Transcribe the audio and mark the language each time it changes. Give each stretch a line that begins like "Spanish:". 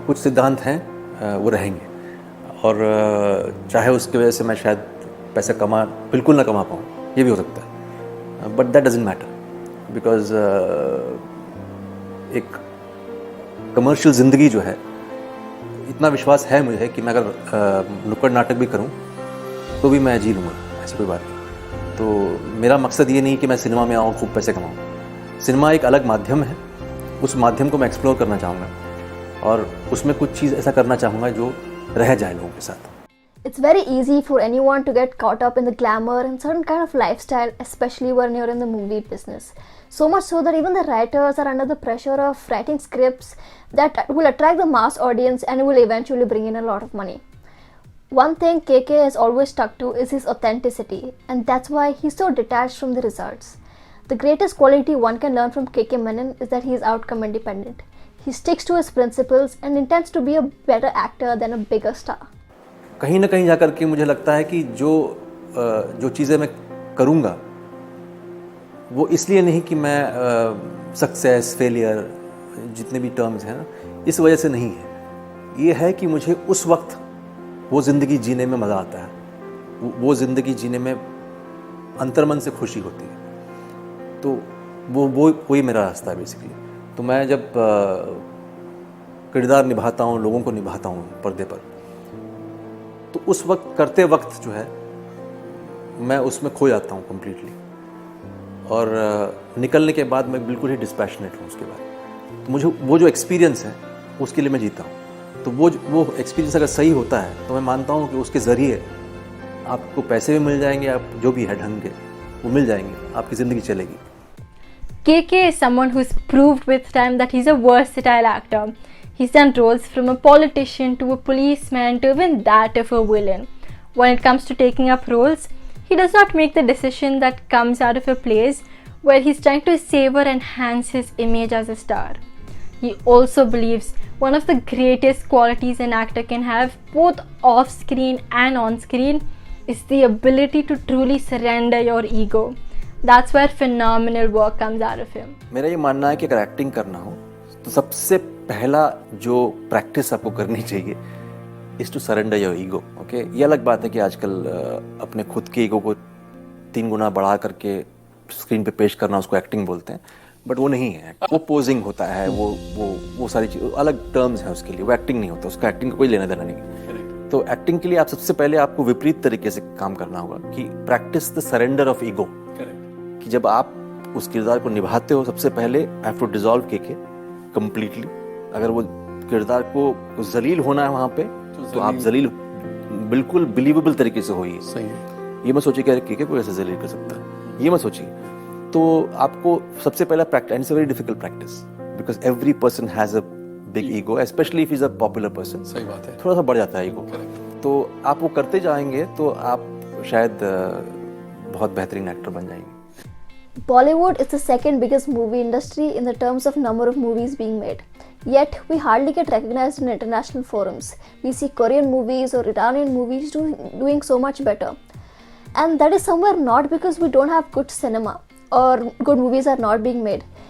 Hindi: कुछ सिद्धांत हैं वो रहेंगे, और चाहे उसकी वजह से मैं शायद पैसा बिल्कुल ना कमा पाऊँ, ये भी हो सकता है,
English: but that doesn't matter,
Hindi: because एक कमर्शियल ज़िंदगी जो है, इतना विश्वास है मुझे कि मैं अगर नुक्कड़ नाटक भी करूँ तो भी मैं जी लूँगा, ऐसी कोई बात नहीं। तो मेरा मकसद ये नहीं कि मैं सिनेमा में आऊँ, खूब पैसे कमाऊँ। सिनेमा एक अलग माध्यम है, उस माध्यम को मैं एक्सप्लोर करना चाहूँगा, और उसमें कुछ चीज़ ऐसा करना चाहूँगा जो रह जाए लोगों के साथ।
English: It's very easy for anyone to get caught up in the glamour and certain kind of lifestyle, especially when you're in the movie business. So much so that even the writers are under the pressure of writing scripts that will attract the mass audience and will eventually bring in a lot of money. One thing KK has always stuck to is his authenticity, and that's why he's so detached from the results. The greatest quality one can learn from KK Menon is that he is outcome independent. He sticks to his principles and intends to be a better actor than a bigger star.
Hindi: कहीं ना कहीं जाकर के मुझे लगता है कि जो चीज़ें मैं करूँगा वो इसलिए नहीं कि मैं सक्सेस, फेलियर, जितने भी टर्म्स हैं ना, इस वजह से नहीं है। ये है कि मुझे उस वक्त वो ज़िंदगी जीने में मज़ा आता है, वो ज़िंदगी जीने में अंतर्मन से खुशी होती है। तो वही मेरा रास्ता है बेसिकली। तो मैं जब किरदार निभाता हूँ, लोगों को निभाता हूँ पर्दे पर, तो उस वक्त करते वक्त जो है मैं उसमें खो जाता हूँ कम्प्लीटली, और निकलने के बाद मैं बिल्कुल ही डिस्पैशनेट हूँ उसके बाद। तो मुझे वो जो एक्सपीरियंस है उसके लिए मैं जीता हूँ। तो वो एक्सपीरियंस अगर सही होता है तो मैं मानता हूँ कि उसके ज़रिए आपको पैसे भी मिल जाएंगे, आप जो भी है ढंग के वो मिल जाएंगे, आपकी ज़िंदगी चलेगी।
English: KK is someone who's proved with time that he's a versatile actor. He's done roles from a politician to a policeman to even that of a villain. When it comes to taking up roles, he does not make the decision that comes out of a place where he's trying to savor and enhance his image as a star. He also believes one of the greatest qualities an actor can have, both off screen and on screen, is the ability to truly surrender your ego. That's where phenomenal work comes out of him.
Hindi: मेरा ये मानना है कि अगर acting करना हो तो सबसे पहला जो प्रैक्टिस आपको करनी चाहिए
English: Is to surrender your ego.
Hindi: Okay, ये अलग बात है कि आजकल अपने खुद के ईगो को 3 गुना बढ़ा करके स्क्रीन पे पेश करना उसको एक्टिंग बोलते हैं, बट वो नहीं है. वो पोजिंग होता है, वो सारी चीज अलग टर्म्स हैं उसके लिए. वो एक्टिंग नहीं होता, उसका एक्टिंग का कोई लेना देना नहीं. तो एक्टिंग के लिए आप सबसे पहले आपको विपरीत तरीके से काम करना होगा कि
English: Practice the surrender of ego.
Hindi: कि जब आप उस किरदार को निभाते हो सबसे पहले
English: have to dissolve
Hindi: के कंप्लीटली. अगर वो किरदार को जलील होना है वहाँ पे तो आप जलील बिल्कुल बिलीवेबल तरीके से होइए. सही है. ये मत सोचिए कि के कोई ऐसे जलील कर सकता है, ये मत सोचिए. तो आपको सबसे पहला practice,
English: And it's a very difficult practice because every person has a big ego, especially if is a popular person.
Hindi: सही बात है. थोड़ा सा बढ़ जाता है ईगो. तो आप वो करते जाएंगे तो आप शायद बहुत बेहतरीन एक्टर बन जाएंगे.
English: Bollywood is the second biggest movie industry in the terms of number of movies being made. Yet, we hardly get recognized in international forums. We see Korean movies or Iranian movies doing so much better. And that is somewhere not because we don't have good cinema or good movies are not being made.